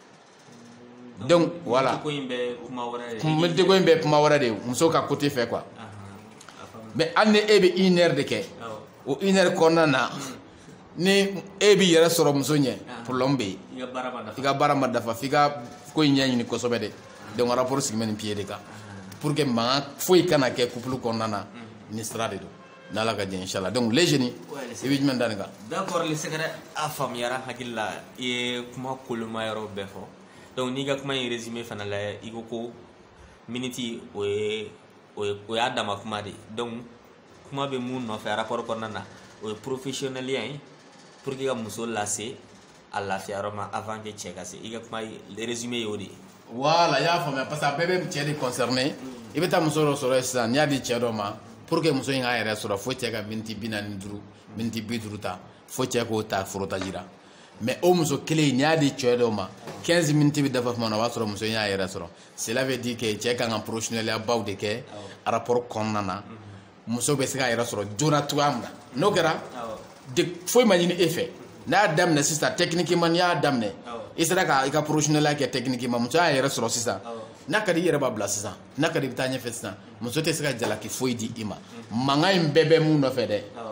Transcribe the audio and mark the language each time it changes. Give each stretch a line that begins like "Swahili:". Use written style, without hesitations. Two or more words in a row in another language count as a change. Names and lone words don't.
French: donc voilà
Bambara: miniti ko in bɛ kuma wɛrɛ de ye muso ka côté fɛ
French: quoi mais
Bambara: hali ni e bɛ 1 heure de kɛ o 1 heure kɔnɔna na ni e b'i yɛrɛ sɔrɔ muso ɲɛ problème bɛ yen i ka baara ma dafa f'i ka ko in ɲɛɲini kosɛbɛ de donc rapport sigi bɛ nin pied de kan
French: pour que
Bambara: mankan foyi kana kɛ couple kɔnɔna na ni sira de don n'ala ka jɛ inchallah
French: donc les jeunes
Bambara: i bɛ jumɛn da nin kan d'accord le sɛgɛrɛ a faamuyara hakili la i ye kuma koloma yɔrɔ bɛɛ fɔ donc n'i ka kuma in résumé fana lajɛ i ko ko miniti o y'a dama kuma de donc kuma bɛ mun nɔfɛ rapport kɔnɔna na o ye professionnel ye pour que ka muso lase a lafiya yɔrɔ ma
French: avant que
Bambara: cɛ ka se i ka kuma résumé y'o de ye voilà i y'a faamuya
French: parce que
Bambara: a bɛɛ bɛ cɛ de concerné i bɛ taa muso dɔ sɔrɔ yen sisan n'i y'a di cɛ dɔ ma
French: pour que
Bambara: muso in k'a yɛrɛ sɔrɔ fo cɛ ka miniti 45 miniti 50 ta fo cɛ k'o ta forotaji la mais o muso kelen n'i y'a di cɛ dɔ ma 15 minutes bɛ dafa tuma na o b'a sɔrɔ muso in y'a yɛrɛ sɔrɔ
French: cela veut dire que
Bambara: cɛ kan ka professionnel baw de kɛ rapport kɔnɔna na muso bɛ se k'a yɛrɛ sɔrɔ joona cogoya min na n'o kɛra foyi ma ɲini e fɛ n'a y'a daminɛ sisan techniquement n'i y'a daminɛ i sera ka i ka professionnel kɛ techniquement muso y'a yɛrɛ sɔrɔ sisan n'a ka di i yɛrɛ b'a bila sisan n'a ka di i bɛ taa ɲɛfɛ sisan muso tɛ se ka jalaki foyi di i ma mankan in bɛɛ bɛ mun nɔfɛ dɛ